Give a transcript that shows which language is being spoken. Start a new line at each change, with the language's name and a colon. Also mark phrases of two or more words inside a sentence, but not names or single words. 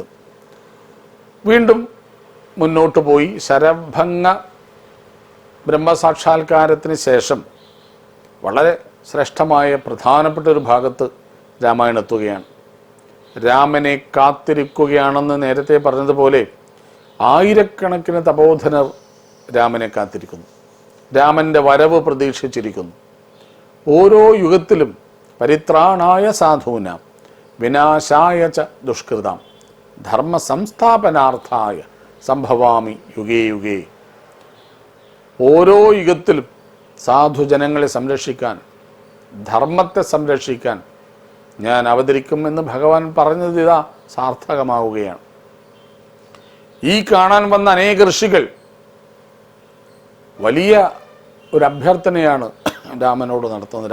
Malayalam: വീണ്ടും മുന്നോട്ട് പോയി ശരഭംഗ ബ്രഹ്മസാക്ഷാത്കാരത്തിന് ശേഷം വളരെ ശ്രേഷ്ഠമായ പ്രധാനപ്പെട്ട ഒരു ഭാഗത്ത് രാമായണം എത്തുകയാണ്. രാമനെ കാത്തിരിക്കുകയാണെന്ന് നേരത്തെ പറഞ്ഞതുപോലെ ആയിരക്കണക്കിന് തപോധനർ രാമനെ കാത്തിരിക്കുന്നു, രാമൻ്റെ വരവ് പ്രതീക്ഷിച്ചിരിക്കുന്നു. ഓരോ യുഗത്തിലും
Sanskrit: പരിത്രാണായ സാധൂനാം വിനാശായ ച ദുഷ്കൃതാം ധർമ്മ സംസ്ഥാപനാർത്ഥായ സംഭവാമി യുഗേ യുഗേ.
Malayalam: ഓരോ യുഗത്തിലും സാധുജനങ്ങളെ സംരക്ഷിക്കാൻ, ധർമ്മത്തെ സംരക്ഷിക്കാൻ ഞാൻ അവതരിക്കുമെന്ന് ഭഗവാൻ പറഞ്ഞത് ഇതാ സാർത്ഥകമാവുകയാണ്. ഈ കാണാൻ വന്ന അനേക ഋഷികൾ വലിയ ഒരു അഭ്യർത്ഥനയാണ് രാമനോട് നടത്തുന്നത്.